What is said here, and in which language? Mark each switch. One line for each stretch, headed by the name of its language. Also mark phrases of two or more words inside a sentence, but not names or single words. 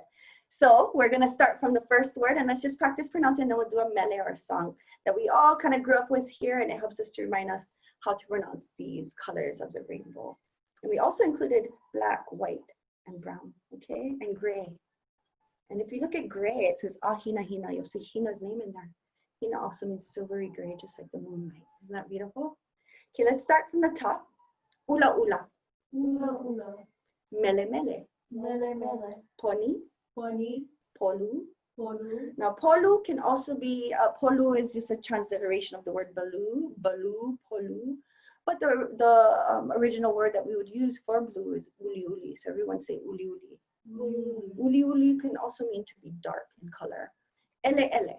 English: So we're gonna start from the first word, and let's just practice pronouncing, and then we'll do a mele or a song that we all kind of grew up with here, and it helps us to remind us how to pronounce these colors of the rainbow. And we also included black, white, and brown, okay, and gray. And if you look at gray, it says Hina Hina. You'll see Hina's name in there. Hina also means silvery gray, just like the moonlight. Isn't that beautiful? Okay, let's start from the top.
Hawaiian: Ula ula. Ula ula. Mele mele. Mele mele. Poni. Poni. Polu. Polu.
English: Now, polu can also be, polu is just a transliteration of the word balu, polu. But the original word that we would use for blue is uli uli. So everyone say uli uli. Uli uli can also mean to be dark in color.
Hawaiian: Ele ele.